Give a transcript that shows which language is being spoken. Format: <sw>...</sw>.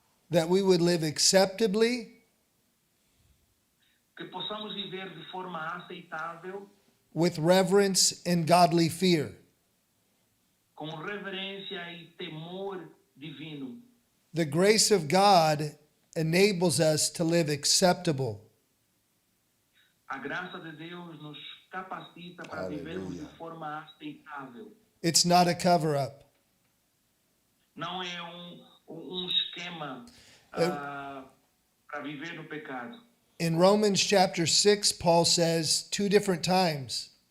<en>That we would live acceptably,</en> <pt>que possamos viver de forma aceitável,</pt> <en>with reverence and godly fear.</en> <pt>com reverência e temor divino.</pt> <en>The grace of God enables us to live acceptable.</en> <pt>A graça de Deus nos capacita para vivermos de forma aceitável.</pt> <en>It's not a cover up.</en> <pt>Não é esquema para viver no pecado.</pt> <en>In Romans chapter 6, Paul says two different times,</en>